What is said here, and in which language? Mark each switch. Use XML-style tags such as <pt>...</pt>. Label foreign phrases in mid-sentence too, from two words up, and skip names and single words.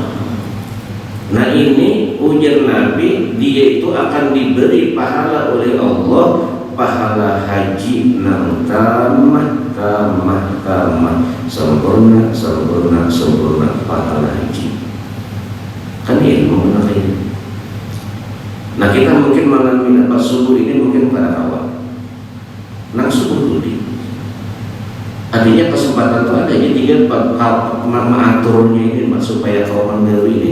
<bjn>Nah ini ujar Nabi, dia itu akan diberi pahala oleh Allah, pahala haji nang tamah, sempurna pahala haji.</bjn> <id>Kan ilmu nak ini.</id> <bjn>Nah kita mungkin mengalami apa subuh ini mungkin pada awal nang subuh dulu.</bjn> <id>Artinya kesempatan itu ada, jadi tinggal mengaturnya ini supaya kau mengerti ini.</id>